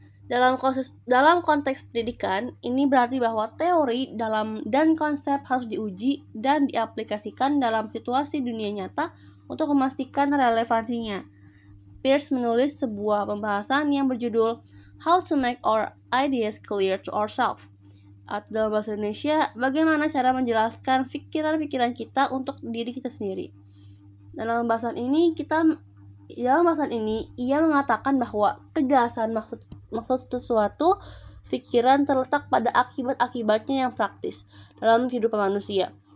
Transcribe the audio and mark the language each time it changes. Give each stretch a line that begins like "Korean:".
Indonesian: Dalam konteks pendidikan, ini berarti bahwa teori dan konsep harus diuji dan diaplikasikan dalam situasi dunia nyata untuk memastikan relevansinya. Peirce menulis sebuah pembahasan yang berjudul
English: how to make our ideas clear to ourselves.
Indonesian: Atau dalam bahasa Indonesia, bagaimana cara menjelaskan pikiran-pikiran kita untuk diri kita sendiri. Dalam bahasan ini ia mengatakan bahwa kejelasan maksud sesuatu pikiran terletak pada akibat-akibatnya yang praktis dalam kehidupan manusia.